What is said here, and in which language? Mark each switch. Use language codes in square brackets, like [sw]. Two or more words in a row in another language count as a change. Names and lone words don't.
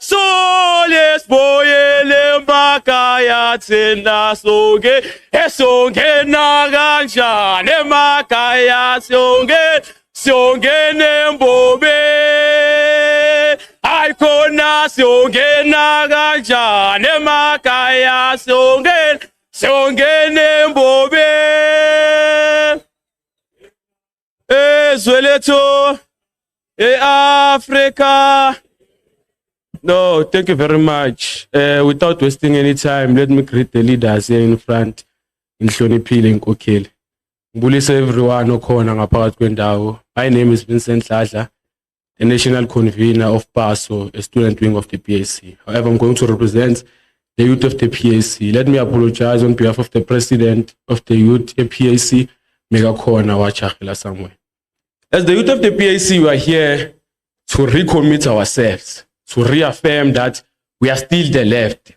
[zu] siboyele emakhaya thina sonke esongena kanjani emakhaya siyongena embobe ayikhona siyongena kanjani emakhaya siyongena embobe ezwe lethu eAfrica. [en] No, thank you very much. Without wasting any time, let me greet the leaders here in front. [zu] Inhloniphile inkokheli. Ngibulise everyone okhona ngaphakathi kwendawo. [en] My name is Vincent Ladla, the national convener of PASO, a student wing of the PAC. However, I'm going to represent the youth of the PAC. Let me apologize on behalf of the president of the youth PAC, Megakhona Wachachela somewhere. As the youth of the PAC, we are here to recommit ourselves, to reaffirm that we are still the left.